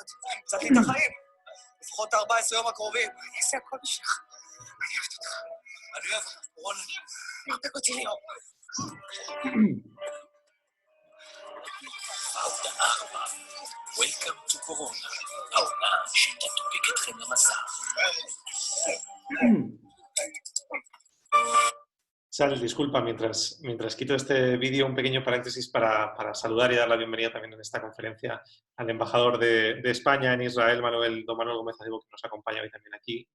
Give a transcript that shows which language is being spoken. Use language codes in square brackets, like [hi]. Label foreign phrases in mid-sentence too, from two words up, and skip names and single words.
[he] הצלתי את החיים. לפחות 14 יום הקרובים. אני אעשה הכל בשבילך. אני אוהבת אותך. אני אוהב אותך, רונלי. מרפק אותי ליאור. פאודה 4, [en] Welcome to Corona, [he] העונה שתדביק אתכם למסע. [es] Sal, disculpa, mientras quito este vídeo, un pequeño paréntesis para saludar y dar la bienvenida también en esta conferencia al embajador de España en Israel, Don Manuel Gómez Acebo, que nos acompaña hoy también aquí.